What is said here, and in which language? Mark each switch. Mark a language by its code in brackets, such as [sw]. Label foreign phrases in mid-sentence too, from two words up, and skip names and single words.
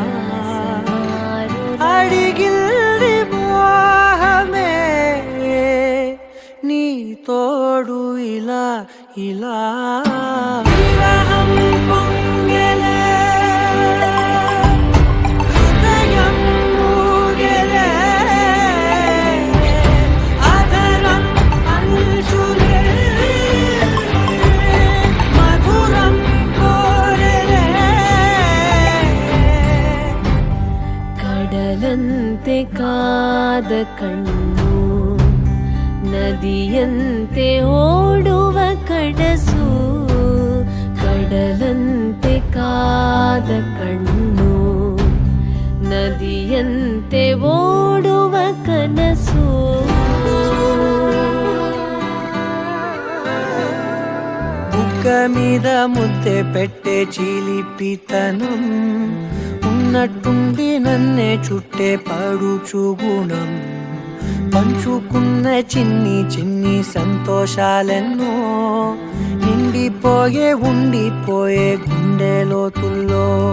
[te] అడిగిల్ది మోహమే నీ తోడు ఇలా ఇలా విరహం పొంగెలే హృదయం మూగెలే అధరం అంశులే మధురం కోరెలే [kn] ಕಡಲಂತೆ ಕಾದ ಕಣ್ಣು ನದಿಯಂತೆ ಓಡುವ ಕಡಸು ಕಡಲಂತೆ ಕಾದ ಕಣ್ಣು ನದಿಯಂತೆ ಓಡುವ ಕನಸು [te] బుగ్గ మీద ముద్దె పెట్టే చిలిపితనం ఉన్నట్టుండి నన్నే చుట్టే పడుచు గుణం పంచుకున్న చిన్ని చిన్ని సంతోషాలెన్నో నిండిపోయే ఉండిపోయే గుండె లోతుల్లో